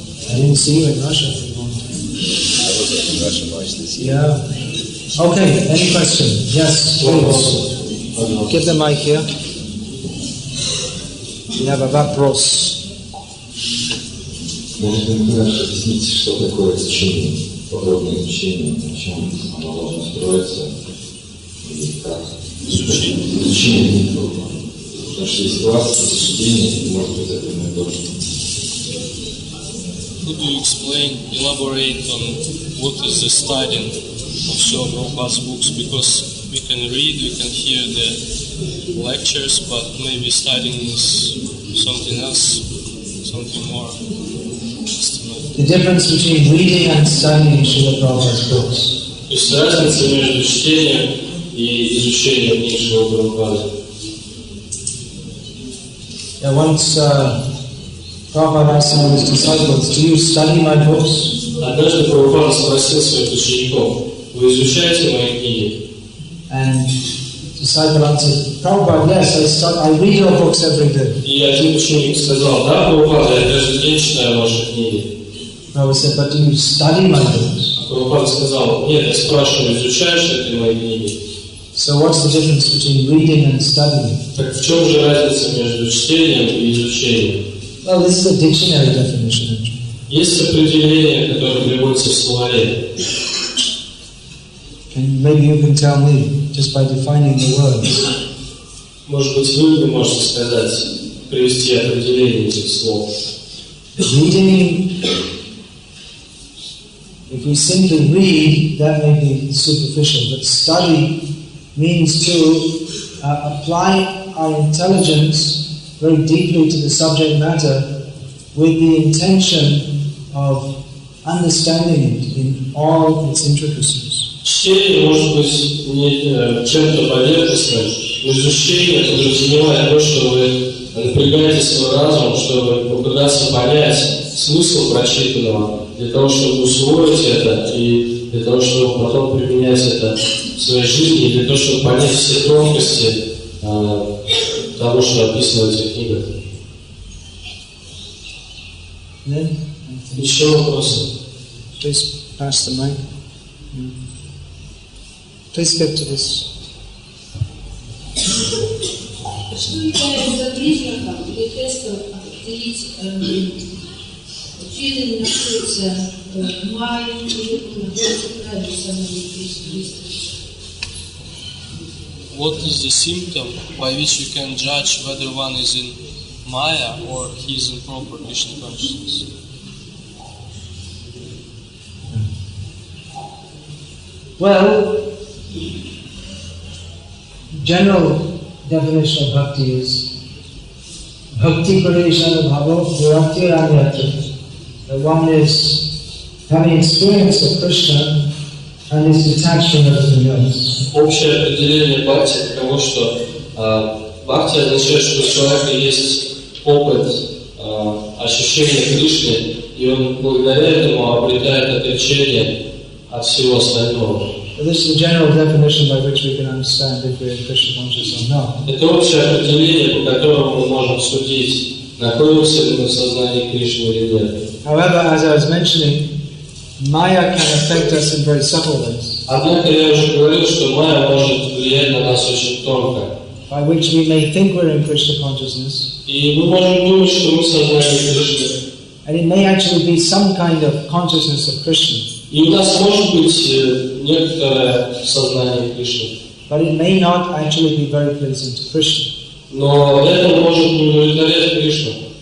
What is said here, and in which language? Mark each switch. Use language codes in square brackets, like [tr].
[en] I didn't see you in Russia for a long time. I was in Russia much this year. Yeah. Okay, any question? Yes, please. Give the mic here. We have a [ru] вопрос. Можно ли объяснить, что такое течение, подробное течение, на чем оно должно строиться и как изучение трудно. Потому что есть класс изучения, может быть, это не тоже. [en] Could you explain, elaborate on what is the studying of Srila Prabhupada's books? Because we can read, we can hear the lectures, but maybe studying is something else, something more. The difference between reading and studying Srila Prabhupada's books. [ru] То есть разница между чтением и изучением книг Шрилы Прабхупады. [en] Yeah, once Prabhupada asked some of his disciples, do you study my books? [ru] Однажды Прабхупада спросил своих учеников: вы изучаете мои книги? [en] And disciple answered, Prabhupada, yes, I read your books every day. [ru] И один ученик сказал: да, Прабхупада, я каждый день читаю ваши книги. [en] Prabhupada said, but do you study my books? [ru] А Прабхупада сказал: нет, я спрашиваю, изучаешь ли ты мои книги? [en] So what's the difference between reading and studying? [ru] Так в чем же разница между чтением и изучением? [en] Well, this is a dictionary definition. [ru] Есть определение, которое приводится в словаре. [en] And maybe you can tell me, just by defining the words. [ru] Может быть, вы можете сказать, привести определение этих слов. [en] Reading, if we simply read, that may be superficial, but study means to apply our intelligence very deeply to the subject matter with the intention of understanding it in all its intricacies. [ru] Чтение может быть не чем-то поверхностным, но изучение подразумевает то, что вы напрягаете свой разум, чтобы попытаться понять смысл прочитанного, для того, чтобы усвоить это и для того, чтобы потом применять это в своей жизни, и для того, чтобы понять все тонкости того, что описано в этих книгах. Еще вопросы? [en] Please pass the mic. Please get to this. [ru] Что является признаком или тестом определить, чьи находится майя или находится правильно самой Христос? [en] What is the symptom by which you can judge whether one is in Maya or he is in proper Krishna consciousness? Well, general definition of bhakti is bhakti parishana bhavo virakti ranyatra. That one is having experience of Krishna and is detached from everything else. [ru] Общее определение бхакти таково, что бхакти означает, что у человека есть опыт ощущения Кришны, и он благодаря этому обретает отречение от всего остального. [en] So this is the general definition by which we can understand if we are Krishna conscious or not. [ru] Это общее определение, по которому мы можем судить, находимся ли мы в сознании Кришны или нет. [en] However, as I was mentioning, Maya can affect us in very subtle ways. [ru] Однако я уже говорил, что майя может влиять на нас очень тонко. [en] by which we may think we're in Krishna consciousness, [ru] И мы можем думать, что мы сознание Кришны. [en] and it may actually be some kind of consciousness of Krishna, [ru] И у нас может быть некоторое сознание Кришны. [en] but it may not actually be very pleasing to Krishna. [ru] Но это может не удовлетворять Кришну.